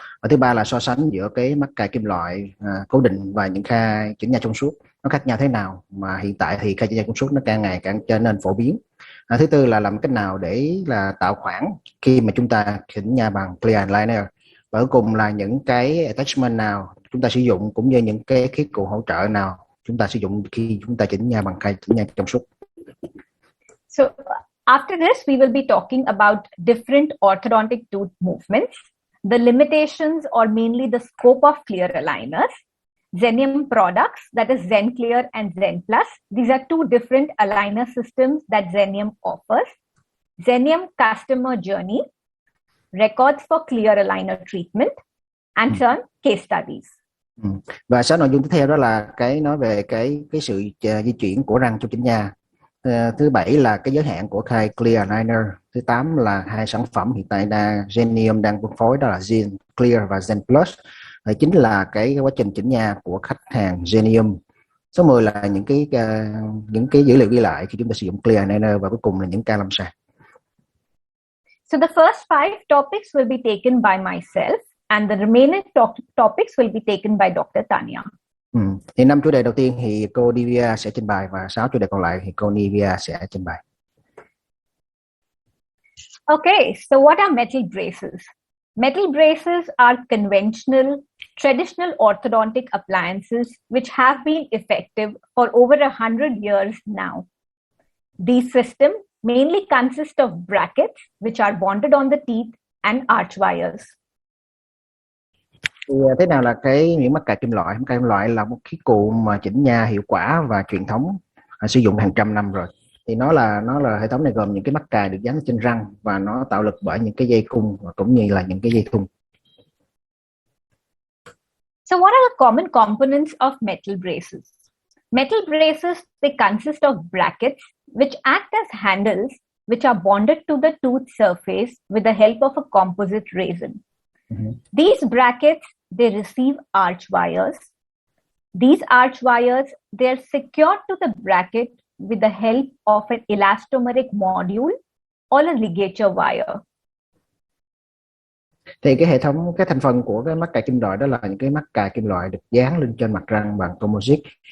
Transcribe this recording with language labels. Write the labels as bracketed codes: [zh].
[vi] Và thứ ba là so sánh giữa cái mắc cài kim loại cố định và những khai chỉnh nha trong suốt, nó khác nhau thế nào, mà hiện tại thì khai chỉnh nha trong suốt nó càng ngày càng trở nên phổ biến. Thứ tư là làm cách nào để là tạo khoảng khi mà chúng ta chỉnh nha bằng clear aligner. Và cuối cùng là những cái attachment nào chúng ta sử dụng, cũng như những cái khí cụ hỗ trợ nào chúng ta sử dụng khi chúng ta chỉnh nha bằng khai chỉnh nha trong suốt. [en] So after this, we will be talking about different orthodontic tooth movements, the limitations or mainly the scope of clear aligners, Zenyum products, that is Zen Clear and Zen Plus. These are two different aligner systems that Zenyum offers. Zenyum customer journey, records for clear aligner treatment, and some case studies. [vi] Và 6 nội dung tiếp theo đó là cái nói về cái sự di chuyển của răng trong chỉnh nha. Thứ 7 là cái giới hạn của khai clear aligner. Thứ 8 là hai sản phẩm hiện tại Zenyum đang phân phối, đó là Zen Clear và Zen Plus. Thứ 9 là cái quá trình chỉnh nha của khách hàng Zenyum. Số 10 là những cái dữ liệu ghi lại khi chúng ta sử dụng clear aligner, và cuối cùng là những ca lâm sàng. [en] So the first 5 topics will be taken by myself and the remaining topics will be taken by Dr. Tanya. [vi] Thì 5 chủ đề đầu tiên thì cô Divya sẽ trình bày, và 6 chủ đề còn lại thì cô Divya sẽ trình bày. [en] Okay, so what are metal braces? Metal braces are conventional, traditional orthodontic appliances which have been effective for over 100 years now. These systems mainly consist of brackets which are bonded on the teeth and arch wires. [vi] Thì thế nào là những mắc cài kim loại? Mắc cài kim loại là một khí cụ mà chỉnh nha hiệu quả và truyền thống, sử dụng hàng trăm năm rồi. Thì nó là hệ thống này gồm những cái mắc cài được dán trên răng, và nó tạo lực bởi những cái dây cung và cũng như là những cái dây thun. [en] So what are the common components of metal braces? Metal braces, they consist of brackets which act as handles which are bonded to the tooth surface with the help of a composite resin. These brackets, they receive arch wires. These arch wires, they are secured to the bracket with the help of an elastomeric module or a ligature wire. [vi] Thì cái hệ thống, cái thành phần của cái mắc cài kim loại đó là những cái mắc cài kim loại được dán lên trên mặt răng bằng composite.